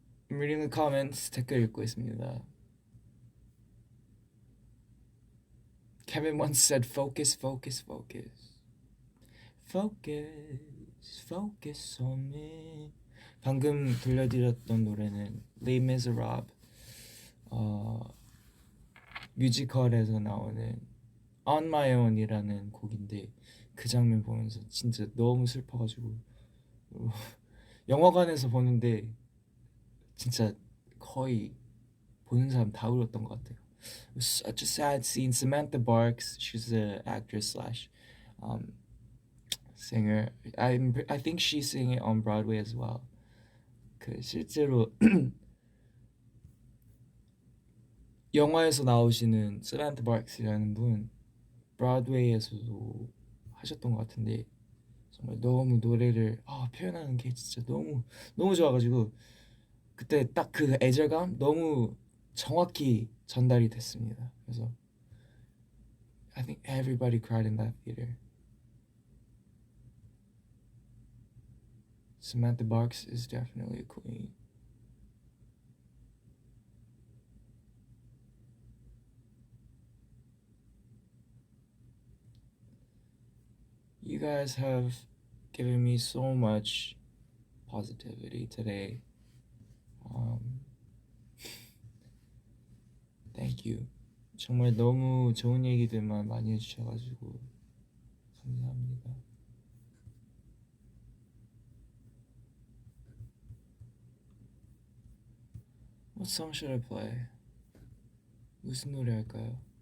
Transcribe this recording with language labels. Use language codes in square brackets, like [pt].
[en] I'm reading the comments. [ko] 댓글 읽고 있습니다. [en] Kevin once said, "Focus, focus, focus, focus, focus on me." [ko] 방금 들려드렸던 노래는 Les Miserables 뮤지컬에서 나오는 On My Own이라는 곡인데 그 장면 보면서 진짜 너무 슬퍼가지고 영화관에서 보는데 진짜 거의 보는 사람 다 울었던 것 같아요. [en] It was such a sad scene. Samantha Barks, she's an actress slash singer. I think she's singing on Broadway as well. [ko] 그 실제로 영화에서 나오시는 Samantha Barks이라는 분 브로드웨이에서도 하셨던 것 같은데 정말 너무 노래를 표현하는 게 진짜 너무 좋아가지고 그때 딱 그 애절감 너무 정확히 전달이 됐습니다. [en] 그래서 I think everybody cried in that theater. Samantha Barks is definitely a queen. You guys have given me so much positivity today. Thank you. [ko] 정말 너무 좋은 얘기들만 많이 해주셔가지고 감사합니다. [en] What song should I play? 무슨 노래 할까요?